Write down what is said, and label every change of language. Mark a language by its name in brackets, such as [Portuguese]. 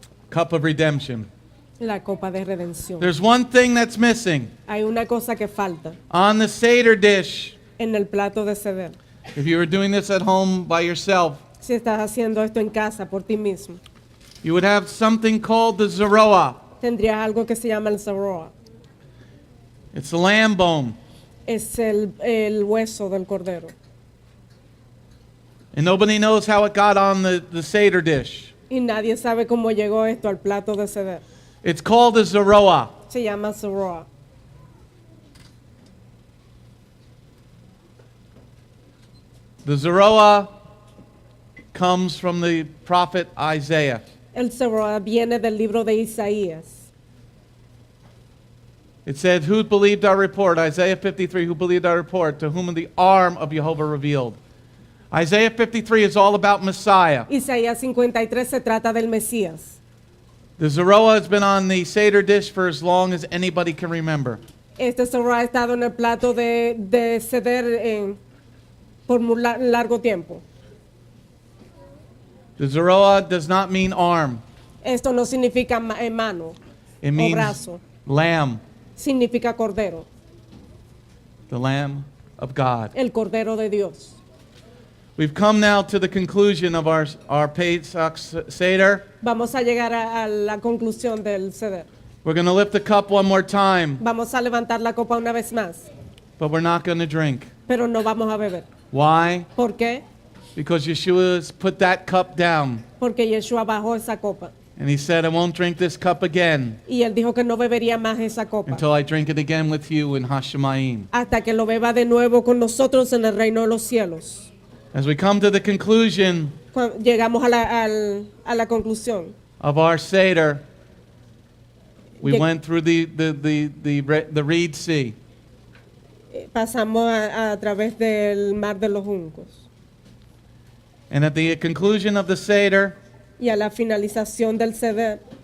[English] Cup of redemption. [Spanish] La copa de redención. [English] There's one thing that's missing [Spanish] Hay una cosa que falta [English] on the Seder dish. [Spanish] en el plato de Seder. [English] If you were doing this at home by yourself, [Spanish] Si estás haciendo esto en casa por ti mismo, [English] you would have something called the Zeroah. [Spanish] tendrías algo que se llama el Zaroa. [English] It's the lamb bone. [Spanish] Es el hueso del cordero. [English] And nobody knows how it got on the Seder dish. [Spanish] Y nadie sabe cómo llegó esto al plato de Seder. [English] It's called a Zeroah. [Spanish] Se llama Zaroa. [English] The Zeroah comes from the prophet Isaiah. [Spanish] El Zaroa viene del libro de Isaías. [English] It said, who believed our report? Isaiah 53, who believed our report? To whom the arm of Jehovah revealed. Isaiah 53 is all about Messiah. [Spanish] Isaías 53 se trata del Mesías. [English] The Zoroa has been on the Seder dish for as long as anybody can remember. [Spanish] Este zorro ha estado en el plato de Seder por muy largo tiempo. [English] The Zoroa does not mean arm. [Spanish] Esto no significa mano [English] It [Spanish] o [English] means [Spanish] brazo, [English] lamb, [Spanish] significa cordero, [English] the Lamb of God. [Spanish] el cordero de Dios. [English] We've come now to the conclusion of our Pesach Seder. [Spanish] Vamos a llegar a la conclusión del Seder. [English] We're going to lift the cup one more time, [Spanish] Vamos a levantar la copa una vez más, [English] but we're not going to drink. [Spanish] pero no vamos a beber. [English] Why? [Spanish] ¿Por qué? [English] Because Yeshua's put that cup down. [Spanish] Porque Yeshua bajó esa copa. [English] And he said, I won't drink this cup again [Spanish] Y él dijo que no bebería más esa copa [English] until I drink it again with you in Hashemayim. [Spanish] hasta que lo beba de nuevo con nosotros en el reino de los cielos. [English] As we come to the conclusion [Spanish] Llegamos a la conclusión. [English] of our Seder, we [Spanish] Lleg- [English] went through the Reed Sea. [Spanish] Pasamos a través del mar de los juncos. [English] And at the conclusion of the Seder, [Spanish] Y a la finalización del Seder,